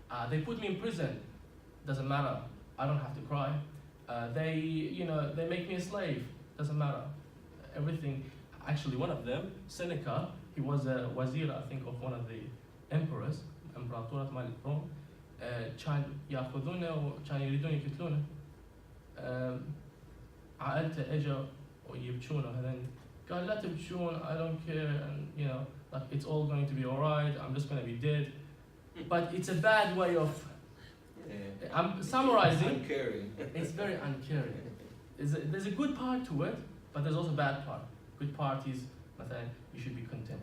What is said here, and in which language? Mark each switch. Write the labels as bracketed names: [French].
[English] They put me in prison, doesn't matter, I don't have to cry. They make me a slave, doesn't matter. Everything, actually one of them, Seneca, he was a wazir, I think, of one of the emperors, [Arabic] امبراطورة مال روم. كان ياخذونه وكان يريدون يقتلونه. عائلته اجوا ويبكون وهذين. قال لا تبكون, [English] I don't care, and like it's all going to be alright, I'm just going to be dead. But it's a bad way of, I'm summarizing. Uncaring. It's very uncaring. There's a good part to it, but there's also a bad part. Good part is, you should be content.